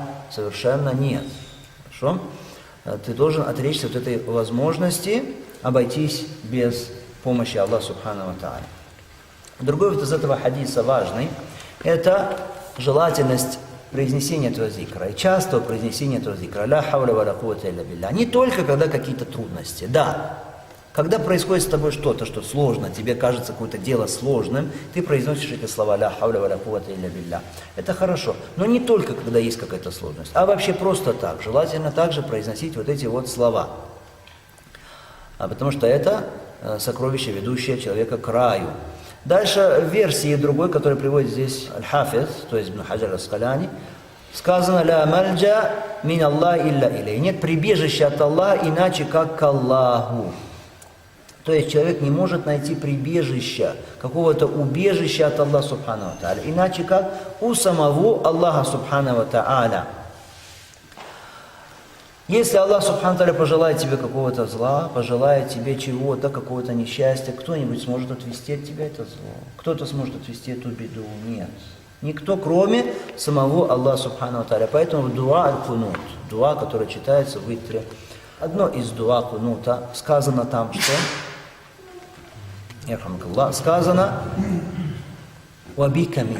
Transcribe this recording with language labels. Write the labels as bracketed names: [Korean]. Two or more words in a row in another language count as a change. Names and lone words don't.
[Russian] Совершенно нет. Хорошо? Ты должен отречься от этой возможности обойтись без помощи Аллаха [Arabic] سبحانه وتعالى. [Russian] Другой вот из этого хадиса важный, это желательность произнесения этого зикра и частого произнесения этого зикра. [Arabic] لا حول ولا قوة إلا بالله. [Russian] Не только когда какие-то трудности. Да, когда происходит с тобой что-то, что сложно, тебе кажется какое-то дело сложным, ты произносишь эти слова [Arabic] لا حول ولا قوة إلا بالله. [Russian] Это хорошо. Но не только когда есть какая-то сложность, а вообще просто так. Желательно также произносить вот эти вот слова. Потому что это сокровище, ведущее человека к раю. Дальше в версии другой, который приводит здесь Аль-Хафиз, то есть Ибн Хаджар Ас-Скаляни, сказано [Arabic] «لا ملجأ من الله إلا إليه». [Russian] Нет прибежища от Аллаха иначе, как к Аллаху. То есть человек не может найти прибежища, какого-то убежища от Аллаха [Arabic] سبحانه وتعالى, [Russian] иначе как у самого Аллаха [Arabic] سبحانه وتعالى. [Russian] Если Аллах [Arabic] سبحانه وتعالى [Russian] пожелает тебе какого-то зла, пожелает тебе чего-то, какого-то несчастья, кто-нибудь сможет отвести от тебя это зло? Кто-то сможет отвести эту беду? Нет. Никто, кроме самого Аллаха [Arabic] سبحانه وتعالى. [Russian] Поэтому [Arabic] دعاء القنوت, [Russian] дуа, которое читается в витре, одно из дуа кунута, сказано там, что сказано [Arabic] «وبك منك».